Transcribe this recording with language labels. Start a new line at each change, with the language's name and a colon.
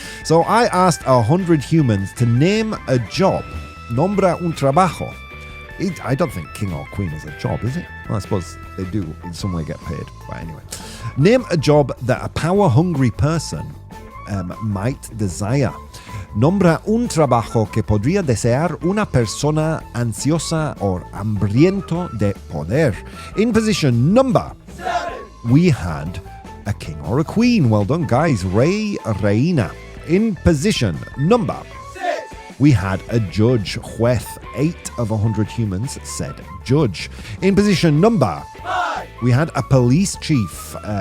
English: So I asked 100 humans to name a job.
Spanish: Nombra un trabajo.
English: I don't think king or queen is a job, is it? Well, I suppose they do in some way get paid. But anyway. Name a job that a power-hungry person might desire.
Spanish: Nombra un trabajo que podría desear una persona ansiosa or hambriento de poder.
English: In position number 7, we had a king or a queen. Well done, guys.
Spanish: Rey, reina.
English: In position number 6, we had a judge.
Spanish: Juez.
English: 8 of 100 humans said judge. In position number 5, we had a police chief.